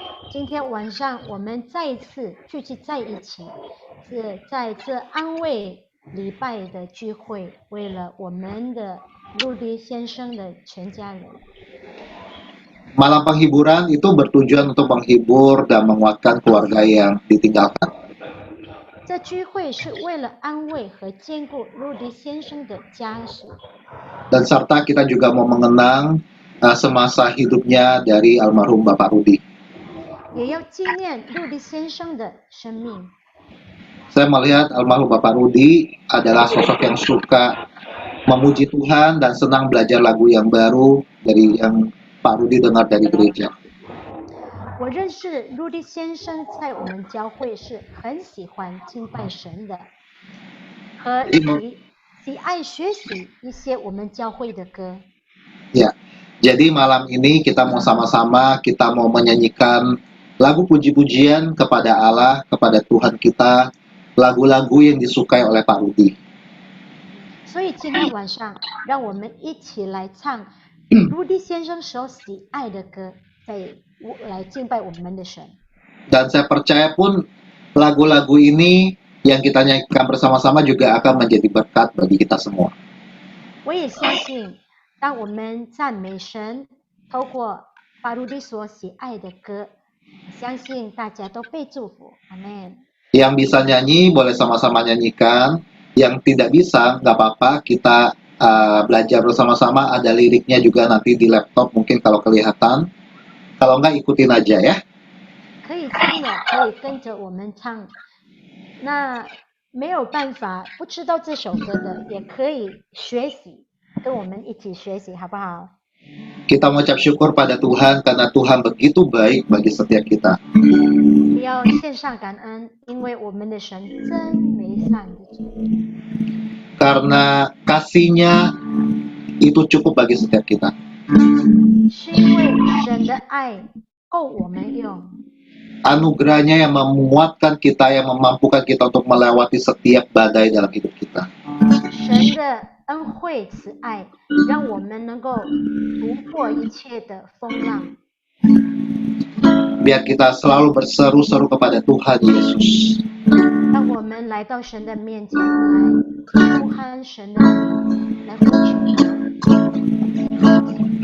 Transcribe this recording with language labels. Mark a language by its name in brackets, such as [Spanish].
[Chinese] 今天晚上我们再一次聚集在一起，是在这安慰礼拜的聚会，为了我们的陆迪先生的全家人。 [Indonesian] Malam penghiburan itu bertujuan untuk menghibur dan menguatkan keluarga yang ditinggalkan. [Chinese] 这聚会是为了安慰和兼顾陆迪先生的家属。 [Indonesian] Dan serta kita juga mau mengenang semasa hidupnya dari almarhum Bapak Rudi. [Chinese] 也要纪念陆迪先生的生命。 [Indonesian] Saya melihat almarhum Bapak Rudi adalah sosok yang suka memuji Tuhan dan senang belajar lagu yang baru dari yang Pak Rudi dengar dari gereja. [Chinese] 我认识陆迪先生在我们教会是很喜欢敬拜神的，和喜爱学习一些我们教会的歌。 [Indonesian] Ya, jadi malam ini kita mau sama-sama kita mau menyanyikan lagu puji-pujian kepada Allah, kepada Tuhan kita, lagu-lagu yang disukai oleh Pak Rudi. [Chinese] 所以今天晚上，让我们一起来唱陆迪先生所喜爱的歌，来敬拜我们的神。 [Indonesian] Dan saya percaya pun lagu-lagu ini yang kita nyanyikan bersama-sama juga akan menjadi berkat bagi kita semua. [Chinese] 我也相信，当我们赞美神，透过巴鲁迪所喜爱的歌，相信大家都被祝福。阿门。 [Indonesian] Yang bisa nyanyi boleh sama-sama nyanyikan. Yang tidak bisa nggak apa-apa, kita belajar bersama-sama. Ada liriknya juga nanti di laptop mungkin kalau kelihatan. Kalau nggak ikutin aja ya. [Chinese] 可以听的可以跟着我们唱。那没有办法不知道这首歌的，也可以学习，跟我们一起学习，好不好？ [Indonesian] Kita mengucap syukur pada Tuhan karena Tuhan begitu baik bagi setiap kita. [Chinese] 要献上感恩，因为我们的神真美善的主。 [Indonesian] Karena kasih-Nya itu cukup bagi setiap kita. [Chinese] 是因为神的爱够我们用。 [Indonesian] Anugerah-Nya yang memuatkan kita, yang memampukan kita untuk melewati setiap badai dalam hidup kita. [Chinese] 神的恩惠慈爱，让我们能够突破一切的风浪。 [Indonesian] Biar kita selalu berseru-seru kepada Tuhan Yesus. [Chinese] 让我们来到神的面前来呼喊神的名，来呼求他。